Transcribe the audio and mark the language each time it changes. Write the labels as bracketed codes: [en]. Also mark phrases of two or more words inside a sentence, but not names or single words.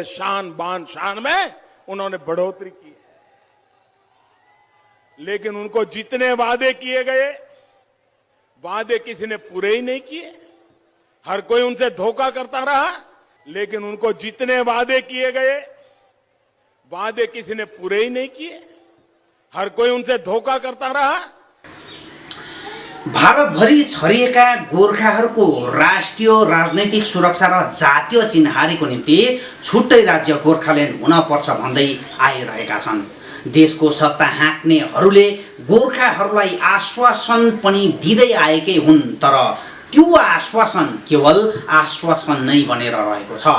[hi] शान बान शान में उन्होंने बढ़ोतरी की है, लेकिन उनको जितने वादे किए गए वादे किसी ने पूरे ही नहीं किए। हर कोई उनसे धोखा करता रहा, लेकिन उनको जितने वादे किए गए वादे किसी ने पूरे ही नहीं किए। हर कोई उनसे धोखा करता रहा। [ne] भारतभरि छरिएका गोर्खाहरूको राष्ट्रिय राजनैतिक सुरक्षा र जातीय चिन्हारीको निम्ति छुट्टै राज्य गोर्खाल्यान्ड हुन पर्छ भन्दै आइरहेका छन्। देशको सत्ता हाँक्नेहरूले गोर्खाहरूलाई आश्वासन पनि दिँदै आएकै हुन्, तर त्यो आश्वासन केवल आश्वासन नै बनेर रहेको छ।